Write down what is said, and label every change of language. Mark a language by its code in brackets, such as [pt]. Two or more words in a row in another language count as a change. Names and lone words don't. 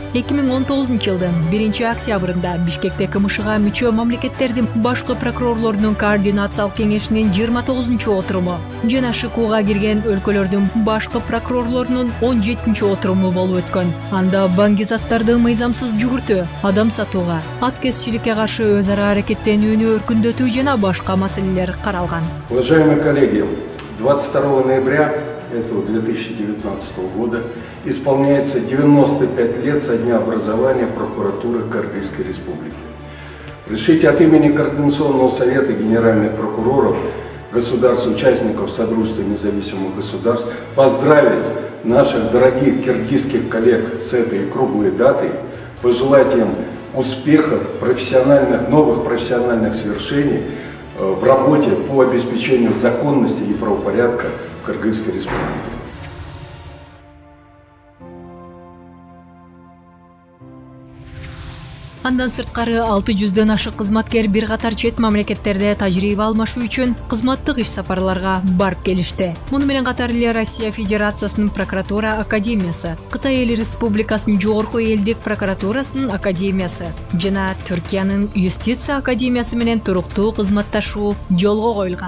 [ky] 2019 жылдын 1 октябрында Бишкекте КМШга мүчө мамлекеттердин башкы прокурорлорунун координациялык кеңешинин 29-отуруму жана ШКУга кирген өлкөлөрдүн башкы прокурорлорунун 17-отуруму болуп өткөн. Анда баңгизаттарды мыйзамсыз жүгүртүү, адам сатууга, аткезчиликке каршы өз ара аракеттенүүнү өркүндөтүү жана башка маселелер каралган. [ru] Уважаемые коллеги, 22 ноября этого 2019 года исполняется 95 лет со дня образования прокуратуры Кыргызской Республики. Разрешите от имени Координационного совета генеральных прокуроров государств-участников Содружества независимых государств поздравить наших дорогих киргизских коллег с этой круглой датой, пожелать им успехов, новых профессиональных свершений в работе по обеспечению законности и правопорядка в Кыргызской Республике. [ky] Андан сырткары 600дөн ашык кызматкер бир катар чет мамлекеттерде тажрыйба алмашуу үчүн кызматтык иш сапарларга барып келишти. Муну менен катар эле Россия Федерациясынын прокуратура академиясы, Кытай Эл Республикасынын жогорку элдик прокуратурасынын академиясы жана Түркиянын юстиция академиясы менен туруктуу кызматташуу жолго коюлган.